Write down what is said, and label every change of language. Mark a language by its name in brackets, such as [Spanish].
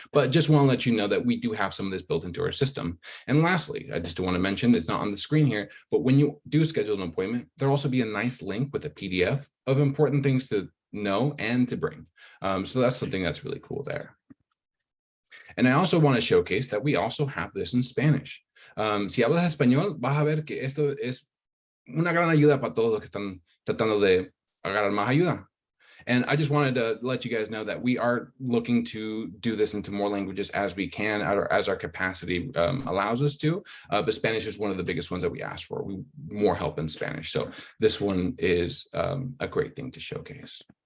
[English] But just want to let you know that we do have some of this built into our system. And lastly, I just want to mention, it's not on the screen here, but when you do schedule an appointment, there'll also be a nice link with a PDF of important things to know and to bring. So that's something that's really cool there. And I also want to showcase that we also have this in Spanish. [Spanish] Si hablas español, vas a ver que esto es una gran ayuda para todos los que están tratando de agarrar más ayuda. [English] And I just wanted to let you guys know that we are looking to do this into more languages as we can, as our capacity allows us to. But Spanish is one of the biggest ones that we ask for. We more help in Spanish. So this one is a great thing to showcase.